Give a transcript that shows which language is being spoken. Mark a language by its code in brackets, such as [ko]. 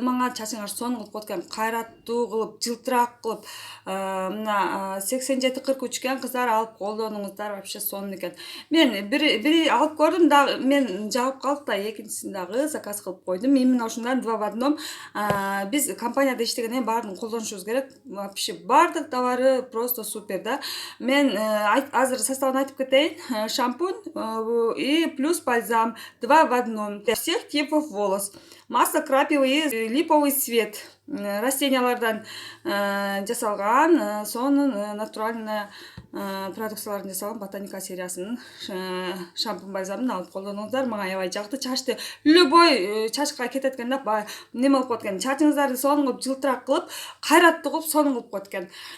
[ky] Мага чачыңар сонун кылып коет экен, кайраттуу кылып, жылтыраак кылып, мына 87-43 экен, кыздар алып колдонуңуздар, вообще сонун экен. Мен бири алып көрдүм, дагы мен жагып калды да, экинчисин дагы заказ кылып койдум. Именно ушундан 2 в 1. Биз компанияда иштегенден баарын колдонушубуз керек. Вообще бардык [ru] товары просто супер [ky] да. Мен азыр составын айтып кетейин. [ru] Шампунь и плюс бальзам 2 в 1 для всех типов волос. Масло крапивы и липовый цвет. [ky] Растениялардан жасалган, сонун натуральный продукциялардан жасалган ботаника сериясынын шампунь бальзамын алып колдонуңуздар. Мага аябай жакты. Чачты любой чачка кетет экен да, неме кылып коет экен. Чачыңыздарды сонун кылып, жылтыраак кылып, кайраттуу кылып, сонун кылып коет экен.